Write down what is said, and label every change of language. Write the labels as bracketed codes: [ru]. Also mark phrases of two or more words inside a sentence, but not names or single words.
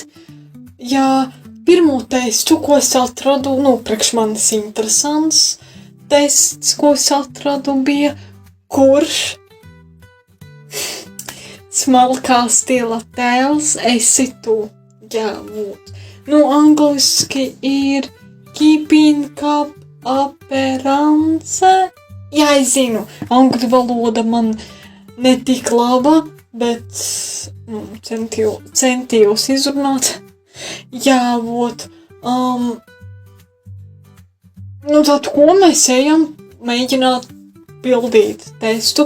[lv] Jā, pirmo testu, ko es atradu, priekš manis interesants tests, ko es atradu, bija kurš smalkā stila tēls esi tu. Jā, lūd. Angliski ir [en] keeping up appearance. [lv] Jā, es zinu, angļu valoda man netik laba, bet centījos izrunāt. Jā, lūd. Tad ko mēs ejam mēģināt pildīt testu?